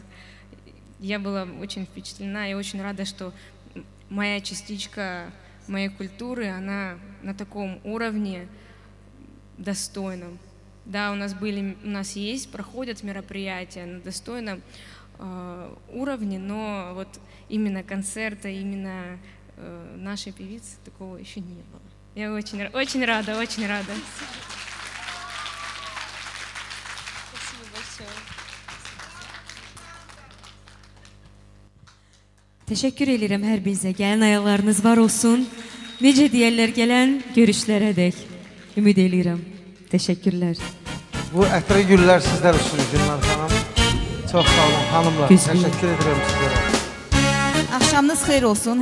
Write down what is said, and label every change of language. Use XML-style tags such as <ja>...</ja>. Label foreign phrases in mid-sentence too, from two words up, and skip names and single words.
<ru>Я была очень впечатлена и очень рада, что моя частичка моей культуры, она на таком уровне достойном. Да, у нас есть, проходят мероприятия на достойном уровне, но вот именно концерта, именно нашей певицы такого еще не было. Я очень рада, очень rada.</ru> <tr>Teşekkür ederim</tr> <az>hər birinizə. Gəlin ayaqlarınız var olsun. Necə deyərlər, gələn görüşlərə dək. Ümid edirəm. Teşekkürler. Bu ətri güllər sizlər üçün Gülnar xanım. Çox sağ olun hanımlar. Güzel. Təşəkkür edirəm sizlərə. Axşamınız xeyir olsun.</az>